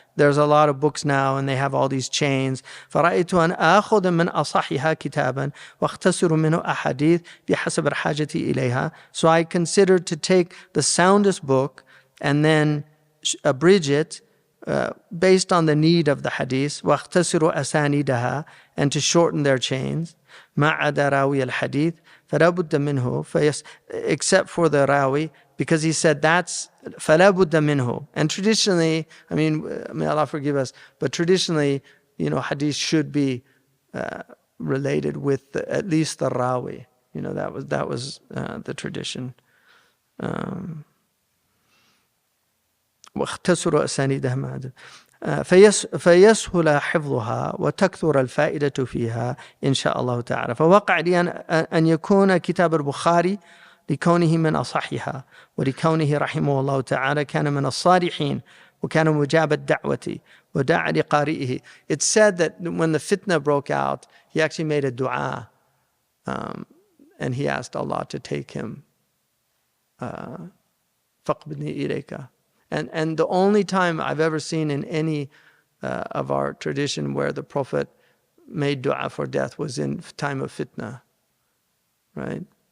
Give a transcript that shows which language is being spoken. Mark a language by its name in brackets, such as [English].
[English] There's a lot of books now and they have all these chains. [Arabic] فرأيت أن آخذ من أصحها كتابا واختصر منه أحاديث بحسب الحاجة إليها. [English] So I considered to take the soundest book and then abridge it based on the need of the hadith. [Arabic] واختصر أسانيدها, [English] and to shorten their chains. [Arabic] ما عدا راوي الحديث فلا بد منه, [English] except for the rawi, because he said that's [Arabic] فلا بد منه. [English] And traditionally, I mean, may Allah forgive us, but traditionally, hadith should be related with at least the rawi. That was the tradition. [Arabic] واختصروا أسانيدها. فيسهل حفظها وتكثر الفائدة فيها إن شاء الله تعالى. فوقع لي أن يكون كتاب البخاري لكونه من أصحها، ولكونه رحمه الله تعالى كان من الصالحين، وكان مجاب الدعوة ودعا لقارئه. [English] It's said that when the fitna broke out, he actually made a dua, and he asked Allah to take him. [Arabic] فَقْبِدْنِي إِلَيْكَ. [English] And the only time I've ever seen in any of our tradition where the Prophet made dua for death was in time of fitna, right?